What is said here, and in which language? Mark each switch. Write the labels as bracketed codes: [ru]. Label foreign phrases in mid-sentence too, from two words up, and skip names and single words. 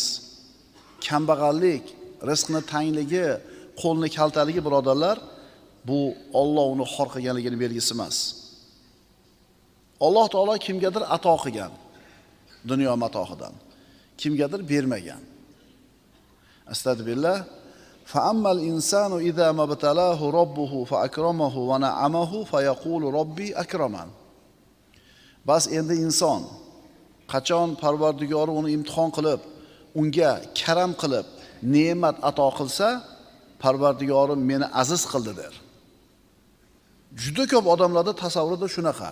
[uz] Kambag'allik, rizqni tangligi, qo'lni kaltaligi birodarlar, bu Alloh uni xor qilganligining belgisi emas. Alloh taolo kimgadir ato qilgan dunyo matohidan, kimgadir bermagan. Astagfirullah. [ar] فَأَمَّا الْإِنسَانُ إِذَا مَا ابْتَلَاهُ رَبُّهُ فَأَكْرَمَهُ وَنَعَمَهُ فَيَقُولُ رَبِّي أَكْرَمَنِ. [uz] Bas endi inson qachon Parvardigori uni imtihon qilib, unga karam qilib, ne'mat ato qilsa, Parvardigorim meni aziz qildi der. Juda ko'p odamlarda tasavvurida shunaqa.